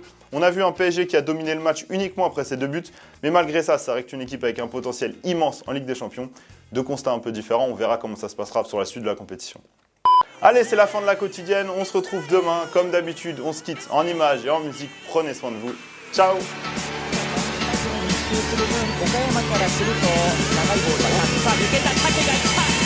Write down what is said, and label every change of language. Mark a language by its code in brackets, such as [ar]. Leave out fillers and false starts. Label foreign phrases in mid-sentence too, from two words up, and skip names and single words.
[fr] On a vu un PSG qui a dominé le match uniquement après ses 2 buts. Mais malgré ça, ça reste une équipe avec un potentiel immense en Ligue des Champions. 2 constats un peu différents, on verra comment ça se passera sur la suite de la compétition. Allez, c'est la fin de la quotidienne. On se retrouve demain. Comme d'habitude, on se quitte en images et en musique. Prenez soin de vous. Ciao! [ja] 岡山からすると長いボールだなさあ抜けた竹がいった